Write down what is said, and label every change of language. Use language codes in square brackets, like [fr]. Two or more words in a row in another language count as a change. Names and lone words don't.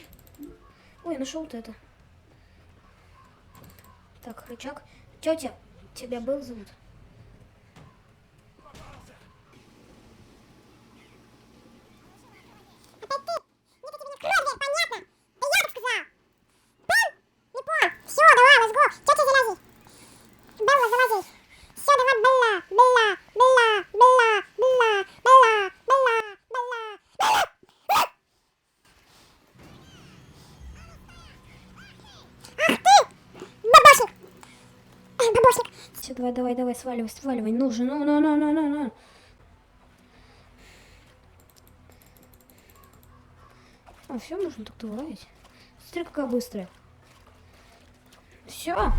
[ru] Ой, нашел вот это. Так, рычаг. Тетя, тебя Белл зовут? Все, давай, [en] let's go. [ru] Тетя, залази. Белла, залази. Все, давай, Белла, Белла, Белла, Белла, Белла, Белла, Белла, Белла, Белла. Ах ты, бабосик. Бабосик. Все, давай, давай, давай, сваливай, сваливай. Ну же, ну. А, все, можно так вылазить. Смотри, какая быстрая. Все.